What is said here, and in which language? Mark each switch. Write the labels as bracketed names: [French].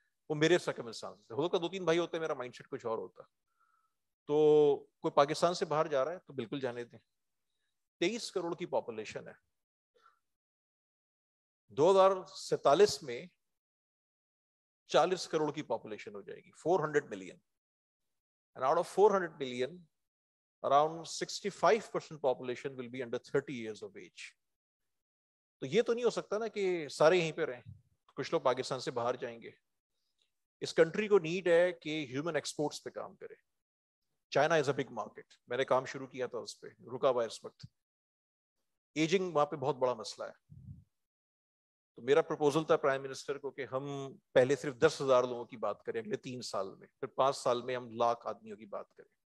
[Urdu] وہ میرے سرکمسٹانسز تھے. ہوتا 2-3 بھائی ہوتے, میرا مائنڈ سیٹ کچھ اور ہوتا. تو کوئی پاکستان سے باہر جا رہا ہے تو بالکل جانے دیں. 23 کروڑ کی پاپولیشن ہے. 2047 میں 40 کروڑ کی پاپولیشن ہو جائے گی, 400 million. [English] And out of 400 million, around 65% population will be under 30 years of age. [Urdu] تو یہ تو نہیں ہو سکتا نا کہ سارے یہیں پہ رہیں, کچھ لوگ پاکستان سے باہر جائیں گے. اس کنٹری کو نیڈ ہے کہ ہیومن ایکسپورٹس پہ کام کرے. [English] China is a big market, [Urdu] میں نے کام شروع کیا تھا اس پہ, رکا ہوا اس وقت. ایجنگ وہاں پہ بہت بڑا مسئلہ ہے. تو میرا پروپوزل تھا پرائم منسٹر کو کہ ہم پہلے صرف 10,000 لوگوں کی بات کریں اگلے 3 سال میں, پھر 5 سال میں ہم 1,00,000 آدمیوں کی بات کریں.